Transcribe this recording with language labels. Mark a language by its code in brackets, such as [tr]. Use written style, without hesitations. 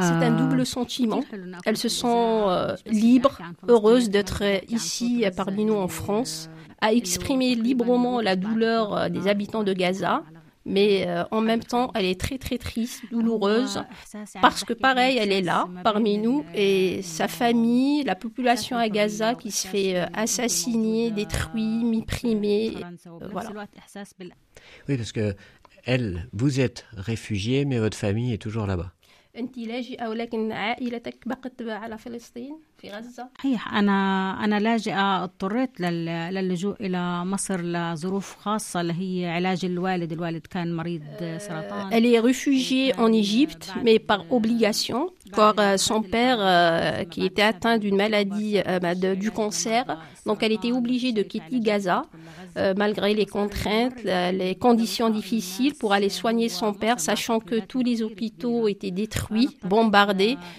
[fr] c'est un double sentiment elle se sent libre heureuse d'être ici parmi nous en France a exprimé librement la douleur des habitants de Gaza mais en même temps elle est très très triste, douloureuse parce que pareil elle est là parmi nous et sa famille, la population à Gaza qui se fait assassiner, détruire, mimer, voilà. Oui parce que elle vous êtes réfugiée mais votre famille est toujours là-bas. [ar] انت لاجئة ولكن عائلتك بقت على فلسطين في غزة؟ صحيح انا لاجئة اضطريت للجوء الى مصر لظروف خاصة اللي هي علاج الوالد الوالد كان مريض سرطان. [fr] Elle est réfugiée en Égypte mais par obligation car son père qui était atteint d'une maladie du cancer donc elle était obligée de quitter Gaza malgré les contraintes, les conditions difficiles pour aller soigner son père sachant que tous les hôpitaux étaient détruits bombardée.